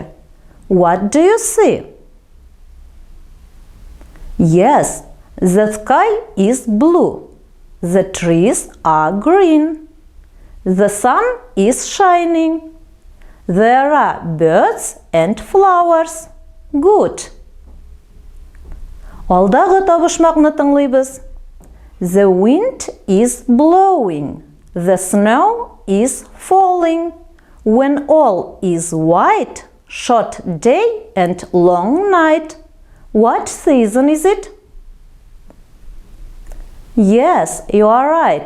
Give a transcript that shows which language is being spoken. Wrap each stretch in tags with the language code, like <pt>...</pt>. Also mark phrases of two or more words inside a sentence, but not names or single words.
<en>What do you see? Yes, the sky is blue. The trees are green. The sun is shining. There are birds and flowers. Good.</en> <tt>Алдагы табышмакны тыңлыйбыз.</tt> <en>The wind is blowing. The snow is falling. When all is white, short day and long night. What season is it? Yes, you are right.</en>